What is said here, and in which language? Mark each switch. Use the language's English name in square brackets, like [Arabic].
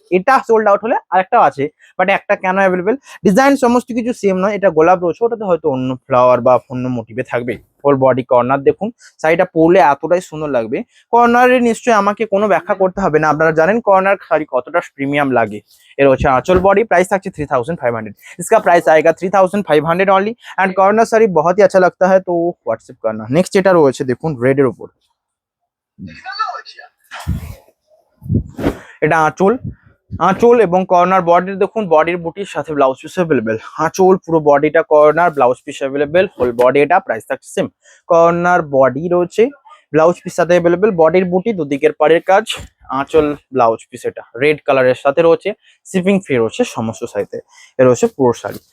[Bangla] এটা sold out হলে আরেকটাও আছে, বাট একটা কেন অ্যাভেলেবেল, ডিজাইন সমস্ত কিছু সেম নয়। এটা গোলাপ রয়েছে, ওটাতে হয়তো অন্য ফ্লাওয়ার বা অন্য মোটিভে থাকবে। হোল বডি কর্নার দেখুন, শাড়িটা পরলে এতটাই সুন্দর লাগবে। কর্নারে নিশ্চয়ই আমাকে কোনো ব্যাখ্যা করতে হবে না, আপনারা জানেন কর্নার শাড়ি কতটা প্রিমিয়াম লাগে। এর হচ্ছে আঁচল [Hindi] बॉडी, प्राइस [Bangla] থাকছে 3500। [Hindi] इसका प्राइस आएगा 3500 ओनली। एंड कॉर्नर साड़ी बहुत ही अच्छा लगता है, तो व्हाट्सएप करना। [Bangla] नेक्स्ट যেটা রয়েছে দেখুন রেড এর উপর, এটা আঁচল, আঁচল এবং কর্নার বডির দেখুন, বডির বুটির সাথে ব্লাউজ পিস অ্যাভেলেবেল। আঁচল পুরো বডিটা corner, blouse piece available, whole body এটা, প্রাইস থাকছে সেম। কর্নার বডি রয়েছে, ব্লাউজ পিস সাথে অ্যাভেলেবেল, বডির বুটি দুদিকের পাড়ের কাজ, আঁচল ব্লাউজ পিস এটা রেড কালারের সাথে রয়েছে, শিপিং ফ্রি রয়েছে সমস্ত সাইতে। এ রয়েছে পুরো শাড়ি।